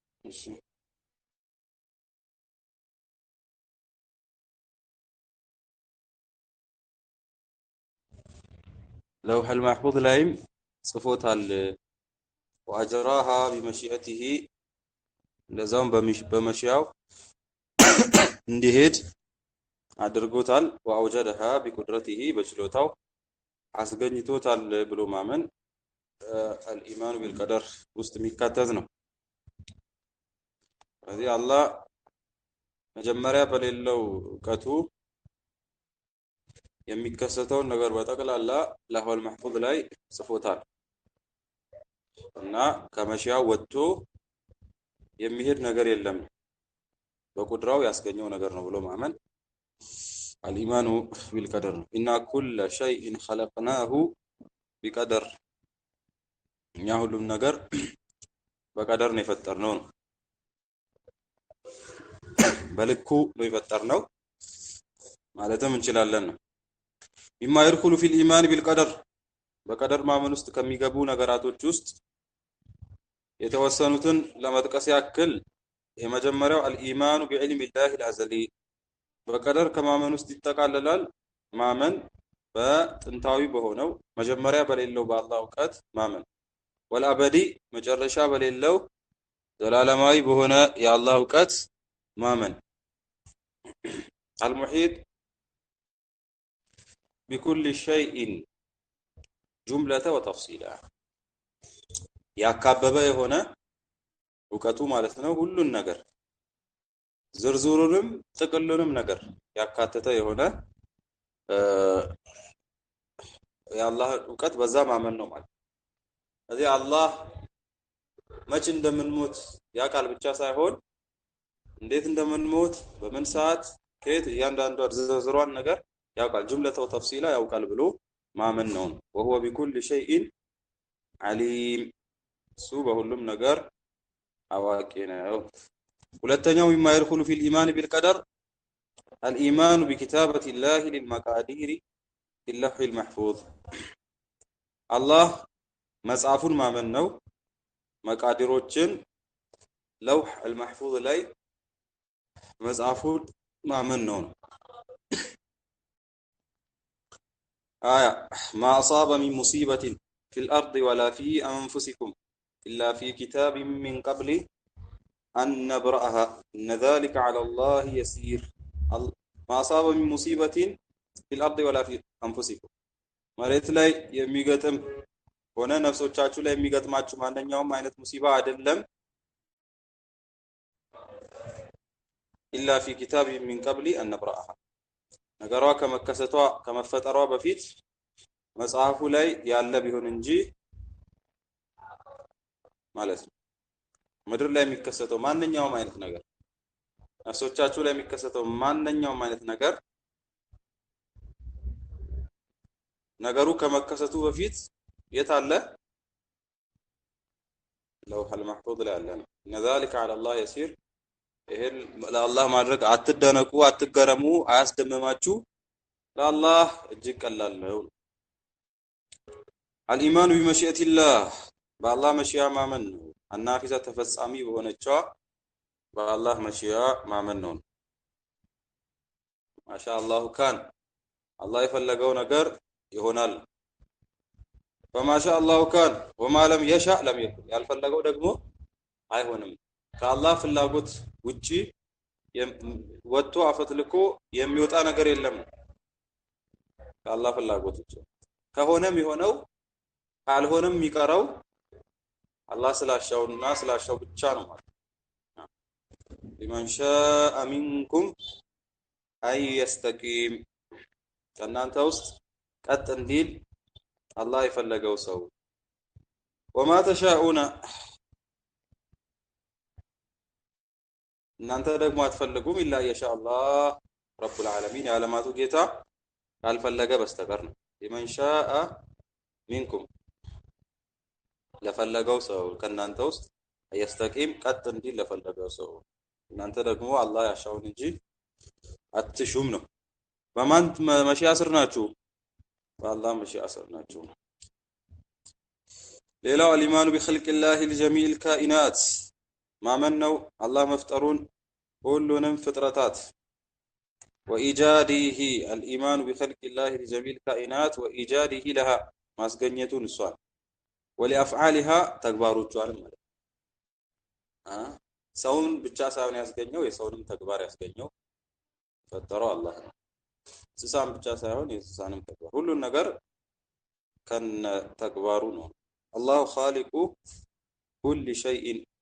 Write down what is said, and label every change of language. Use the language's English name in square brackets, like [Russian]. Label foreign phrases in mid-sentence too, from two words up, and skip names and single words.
[Amharic] እሺ [Arabic] لوح المحفوظ [Amharic] ላይም ጽፎታል وأجراها بمشيئته ለዛም በመሽያው እንዲሄድ አድርጎታል [Arabic] وأوجدها بقدرته [Amharic] በችሎታው አስገኝቶታል ብሎ ማመን [Arabic] الإيمان بالقدر [Amharic] ውስጥ የሚካተት ነው። ስለዚህ አላህ መጀመሪያ በሌለው እውቀቱ የሚከሰተውን ነገር በጠቅላላ ለሁል መህፉዝ ላይ ጽፎታል እና ከመሽያው ወጥቶ የሚሄድ ነገር የለም በቁድራው ያስገኘው ነገር ነው ብሎ ማመን [Arabic] الإيمان بالقدر إن كل شيء خلقناه بقدر [Amharic] እኛ ሁሉም ነገር በቀደር ነው የፈጠርነው በልኩ ነው የፈጠርነው ማለትም እንችላለን ነው [Arabic] بما يدخل في الإيمان بالقدر [Amharic] በቀደር ማመን ውስጥ ከሚገቡ ነገራቶች ውስጥ የተወሰኑትን ለመጥቀስ ያክል የመጀመሪያው [Arabic] الإيمان بعلم الله الأزلي [Amharic] በቀደር ከማመን ውስጥ ይጠቃለላል ማመን በጥንታዊ በሆነው መጀመሪያ በሌለው በአላህ እውቀት ማመን والأبدي መጨረሻ በሌለው ዘላለማዊ በሆነ የአላህ እውቀት ማመን [Arabic] المحيط بكل شيء جملة وتفصيلا [Amharic] ያካበበ የሆነ እውቀቱ ማለት ነው ሁሉን ነገር ዝርዝሩንም ጥቅሉንም ነገር ያካተተ የሆነ የአላህ እውቀት በዛ ማመን ነው ማለት ስለዚህ አላህ መቼ እንደምንሞት ያቃል ብቻ ሳይሆን እንዴት እንደምንሞት በምን ሰዓት ከየት እያንዳንዱ ዝርዝሯን ነገር ያውቃል [Arabic] جملة وتفصيلا [Amharic] ያውቃል ብሎ ማመን ነው [Arabic] وهو بكل شيء عليم [Amharic] እሱ በሁሉም ነገር አዋቂ ነው ሁለተኛው [Arabic] ما يدخل في الإيمان بالقدر الإيمان بكتابة الله للمقادير في اللوح المحفوظ الله [Amharic] መጽሐፉን ማመን ነው መቃዲሮችን [Arabic] لوح المحفوظ [Amharic] ላይ መጽሐፉን ማመን ነው [Arabic] آية ما أصاب من مصيبة في الأرض ولا في أنفسكم إلا في كتاب من قبل أن نبرأها إن ذلك على الله يسير ما أصاب من مصيبة في الأرض ولا في أنفسكم [Amharic] መሬት ላይ የሚገጥም ሆነ ነፍሶቻችሁ ላይ የሚገጥማችሁ ማንኛውም አይነት ሙሲባ አይደለም [Arabic] إلا في كتاب من قبل أن نبرأها [Amharic] ነገሯ ከመከሰቷ ከመፈጠሯ በፊት መጽሐፉ ላይ ያለ ቢሆን እንጂ ማለት ነው ምድር ላይ የሚከሰተው ማንኛውም አይነት ነገር ነፍሶቻችሁ ላይ የሚከሰተው ማንኛውም አይነት ነገር ነገሩ ከመከሰቱ በፊት የት አለ [Arabic] لوح المحفوظ [Amharic] ላይ አለ [Arabic] إن ذلك على الله يسير [Amharic] ይሄን ለአላህ ማድረግ አትደነቁ አትገረሙ አያስደምማችሁ ለአላህ እጅግ ቀላል ነው [Arabic] الإيمان بمشيئة الله [Amharic] በአላህ መሽያ ማመን ነው አናፊዛ ተፈጻሚ በሆነችው በአላህ መሽያ ማመን ነው [Arabic] ما شاء الله كان [Amharic] አላህ የፈለገው ነገር ይሆናል በማሻአላህ ካን [Arabic] وما لم يشاء لم [Amharic] يكن ያልፈለገው ደግሞ አይሆንም ከአላህ ፍላጎት ውጪ ወጥቶ አፈትልኮ የሚወጣ ነገር የለም ከአላህ ፍላጎት ውጪ ከሆነም ይሆነው ካልሆነም የሚቀረው አላህ ስላሻውና ስላሻው ብቻ ነው ማለት [Arabic] لمن شاء منكم أن يستقيم [Amharic] ከናንተ ውስጥ ቀጥ እንዲል አላህ የፈለገው ሰው [Arabic] وما تشاءون [Amharic] እናንተ ደግሞ አትፈልጉም [Arabic] إلا إن شاء الله رب العالمين [Amharic] የዓለማቱ ጌታ ካልፈለገ በስተቀር ነው [Arabic] لمن شاء منكم [Amharic] ለፈለገው ሰው ከናንተ ውስጥ يستقيم ቀጥ እንዲል ለፈለገው ሰው እናንተ ደግሞ አላህ ያሻውን እንጂ አትሹም ነው በማን መሽያ ስር ናችሁ በአላህ መሽያ ስር ናችሁ ሌላው [Arabic] الإيمان بخلق الله الجميع الكائنات [Amharic] ማመን ነው አላህ መፍጠሩን ሁሉንም ፍጥረታት [Arabic] وإيجاده الإيمان بخلق الله لجميع الكائنات وإيجاده لها [Amharic] ማስገኘቱን እሷን ولأفعالها ተግባሮቿን ማለት ሰውን ብቻ ሳይሆን ያስገኘው የሰውንም ተግባር ያስገኘው ፈጠረው አላህ ነው። እንስሳን ብቻ ሳይሆን የእንስሳንም ተግባር ሁሉን ነገር ከነ ተግባሩ ነው። [Arabic] الله خالق كل شيء